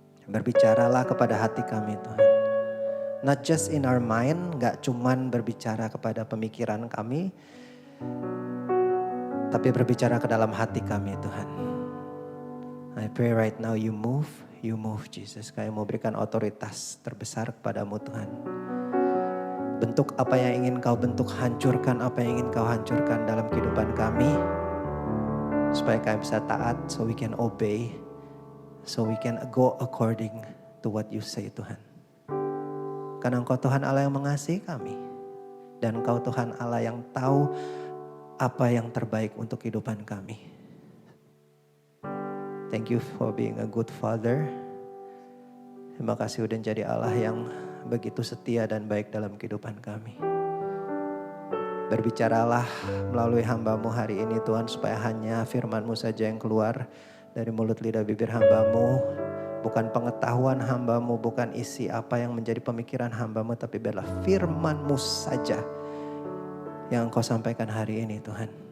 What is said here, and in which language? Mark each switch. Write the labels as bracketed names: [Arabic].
[Indonesian] Berbicaralah kepada hati kami, Tuhan. [English] Not just in our mind, [Indonesian] gak cuman berbicara kepada pemikiran kami, tapi berbicara ke dalam hati kami, Tuhan. [English] I pray right now you move Jesus. [Indonesian] Kami mau berikan otoritas terbesar kepadamu, Tuhan. Bentuk apa yang ingin Kau bentuk, hancurkan apa yang ingin Kau hancurkan dalam kehidupan kami. Supaya kami bisa taat, [English] so we can obey, so we can go according to what you say, Tuhan. [Indonesian] Karena Engkau Tuhan Allah yang mengasihi kami. Dan Engkau Tuhan Allah yang tahu apa yang terbaik untuk kehidupan kami. [English] Thank you for being a good father. [Indonesian] Terima kasih udah jadi Allah yang begitu setia dan baik dalam kehidupan kami. Berbicaralah melalui hamba-Mu hari ini, Tuhan, supaya hanya firman-Mu saja yang keluar dari mulut lidah bibir hamba-Mu. Bukan pengetahuan hamba-Mu, bukan isi apa yang menjadi pemikiran hamba-Mu, tapi biarlah firman-Mu saja yang Engkau sampaikan hari ini, Tuhan.